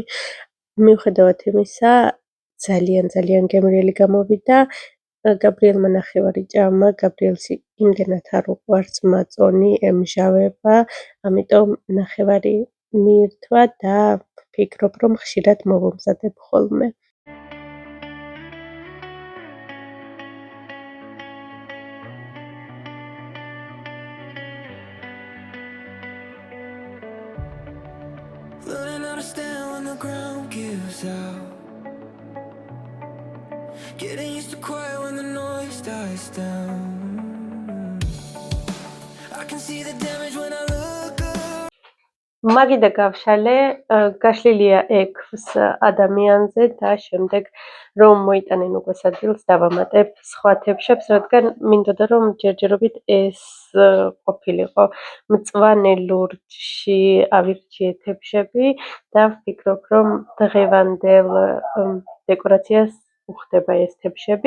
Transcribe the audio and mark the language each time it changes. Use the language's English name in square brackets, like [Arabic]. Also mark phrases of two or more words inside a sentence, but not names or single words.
[Georgian] მიუხედავად იმისა, ძალიან გემრიელი გამოვიდა. გაბრიელმა ნახევარი ჭამა, გაბრიელს იმდენად არ უყვარს მაწონი, ემჟავება, ამიტომ ნახევარი მიირთვა და ვფიქრობ, რომ ხშირად მოვამზადებ ხოლმე. [English] Learning how to stand when the ground gives out. Getting used to quiet when the noise dies down. I can see the damage when I look up. [Georgian] მაგიდა გავშალე, გაშლილია 6 ადამიანზე და შემდეგ რომ მოიტანენ უკვე სადილს დავამატებ სხვა თებშებს, რადგან მინდოდა რომ ჯერჯერობით ეს ყოფილიყო მწვანე ლურჯში ავირჩიე თებშები და ვფიქრობ, რომ დღევანდელ დეკორაციას უხდება ეს თებშები.